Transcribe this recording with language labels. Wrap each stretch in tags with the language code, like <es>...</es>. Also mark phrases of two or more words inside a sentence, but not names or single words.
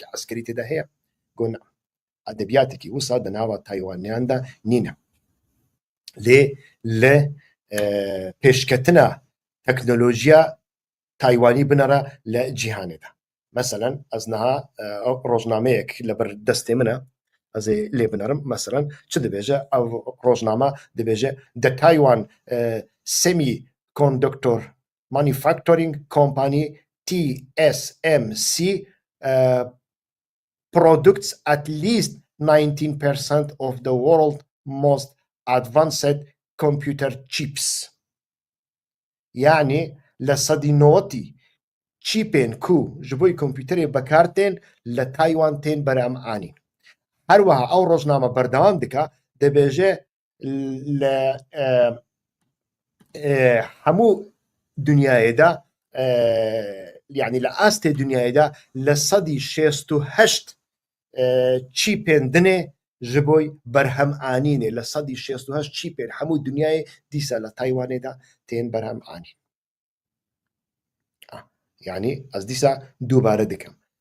<ku>عەسکەری تێدا هەیە گۆن ئەدەبیاتێکی وسا دەناوە تایوانیاندا نینە لێ لە پێشکەتنە تەکنۆلۆژیا تایوانی بنەرە لە جیهانێدا مەسەلەن ئەزنەها ڕۆژنامەیەک لەبەر دەستێ منە ئەزێ لێ بنەرم مەسەلەن چ دەبێژە ئەو ڕۆژنامە دەبێژە The Taiwan Semiconductor Manufacturing Company TSMC</ku> <en>products at least 19% of the world's most advanced computer chips</en> <ku>یعنی لە سەدی نۆتی چیپێن کو ji بۆی کۆمپیوتەرێ بەکارتێن لە تایوان تێن بەرامعانی هەروەها ئەو ڕۆژنامە بەردەوام دکا دەبێژێ لە هەموو دنیایەدا یعنی لە ئاستێ دنیایەدا لە سەدی 68 چیپێن دنێ ji بۆی بەرهەمئانینێ لە سەدی 68 چیپێن هەموو دنیای دیسە لە تایوانێدا تێن بەرهەمئانی یعنی ئەس دیسە دووبارە دکەم</ku>